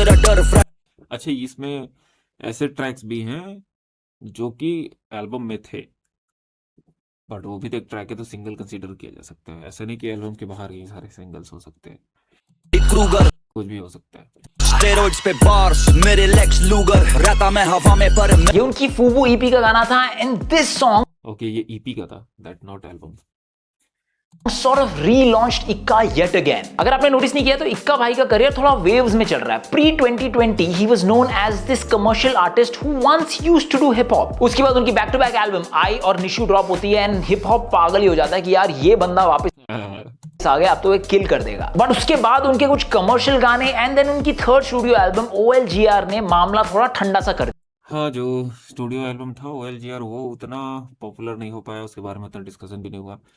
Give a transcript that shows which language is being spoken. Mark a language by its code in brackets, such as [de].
[hi] अच्छा, इसमें ऐसे ट्रैक्स भी हैं जो कि एल्बम में थे, बट वो भी तो एक ट्रैक है, तो सिंगल कंसीडर किया जा सकता है। ऐसा नहीं कि एल्बम के बाहर ये सारे सिंगल्स हो सकते हैं, कुछ भी हो सकता है। स्टेरॉइड्स पे बार्स मेरे लेक्स लूगर, रहता मैं हवा में पर ये उनकी फूबू ईपी का गाना था, [en] and this song [hi] ओके, ये ईपी का था, that not album. [en] sort of relaunched इक्का yet again। [hi] अगर आपने नोटिस नहीं किया तो इक्का भाई का करियर थोड़ा वेव्स में चल रहा है। [en] Pre 2020 he was known as this commercial artist who once used to do hip hop। [hi] उसके बाद उनकी बैक टू बैक एल्बम आई और निशु ड्रॉप होती है, एंड हिप हॉप पागल ही हो जाता है कि यार ये बंदा वापस आ गया, अब तो ये किल कर देगा। बट उसके बाद उनके कुछ कमर्शियल गाने, एंड देन उनकी थर्ड स्टूडियो एल्बम OLGR ने मामला थोड़ा ठंडा सा कर दिया। हाँ, जो स्टूडियो एल्बम था OLGR, वो उतना पॉपुलर नहीं हो पाया, उसके बारे में उतना डिस्कशन भी नहीं हुआ।